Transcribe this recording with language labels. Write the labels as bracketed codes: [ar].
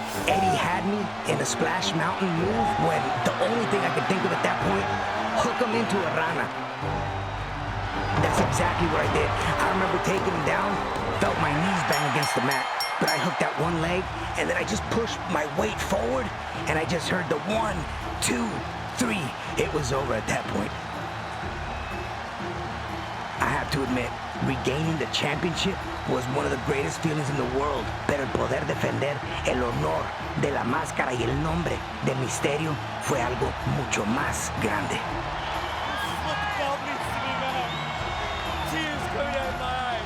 [en] Eddie had me in a splash mountain move when the only thing I could think of at that point, hook him into a rana. That's exactly what I did. I remember taking him down, felt my knees bang against the mat, but I hooked that one leg, and then I just pushed my weight forward, and I just heard the 1, 2, 3. It was over at that point. I have to admit, regaining the championship was one of the greatest feelings in the world, [es] pero el poder defender el honor de la máscara y el nombre de Mysterio fue algo mucho más grande. [en] This is what the belt needs to be, man. Tears coming out of my eyes.